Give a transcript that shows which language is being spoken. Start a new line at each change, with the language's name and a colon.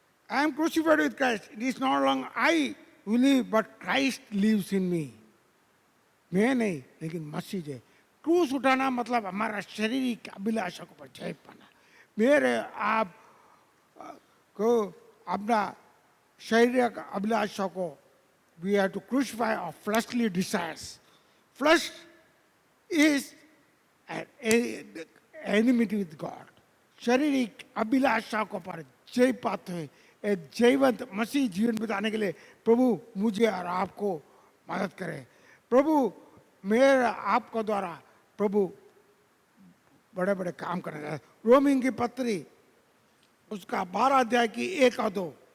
English: I am crucified with Christ. It is no longer I who live, but Christ lives in me.
Hindi: मैं नहीं, लेकिन मसीह है। क्रूस उठाना मतलब हमारा शारीरिक अभिलाषा को पर जय पाना। मेरे आप को अपना शारीरिक अभिलाषा को,
English: we have to crucify our fleshly desires. Flesh is an enmity with God.
Hindi: शारीरिक अभिलाषा को पर जय पाते हैं। एक जीवंत मसीह जीवन बिताने के लिए प्रभु मुझे और आपको मदद करे। प्रभु मेरे आपको द्वारा प्रभु बड़े बड़े काम करने का। रोमिन की पत्री उसका 12 अध्याय की 1 और 2।